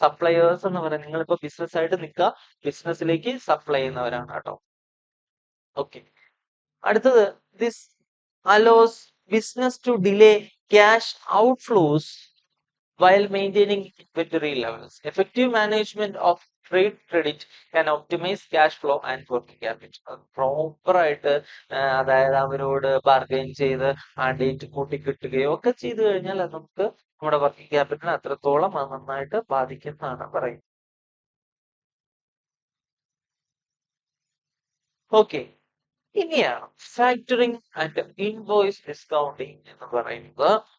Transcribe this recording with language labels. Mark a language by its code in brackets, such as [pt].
[ml] Suppliers എന്ന് പറയുന്നത് നിങ്ങളിപ്പോ ബിസിനസ് ആയിട്ട് നിൽക്കുക, ബിസിനസ്സിലേക്ക് സപ്ലൈ ചെയ്യുന്നവരാണ് കേട്ടോ. [en] Okay, അടുത്തത് this allows business to delay cash outflows while maintaining inventory levels. Effective management of trade credit can optimize cash flow and working capital. [ml] Proper ആയിട്ട് അതായത് അവരോട് ബാർഗൈൻ ചെയ്ത് ആ ഡേറ്റ് കൂട്ടി കിട്ടുകയോ ഒക്കെ ചെയ്തു കഴിഞ്ഞാൽ അത് നമുക്ക് നമ്മുടെ വർക്കിംഗ് ക്യാപിറ്റലിനെ അത്രത്തോളം അത് നന്നായിട്ട് ബാധിക്കുന്നതാണ് പറയുന്നത്. ഓക്കെ, ഇനിയാണ് ഫാക്ടറിംഗ് ആൻഡ് ഇൻവോയ്സ് ഡിസ്കൗണ്ടിങ് എന്ന് പറയുന്നത്.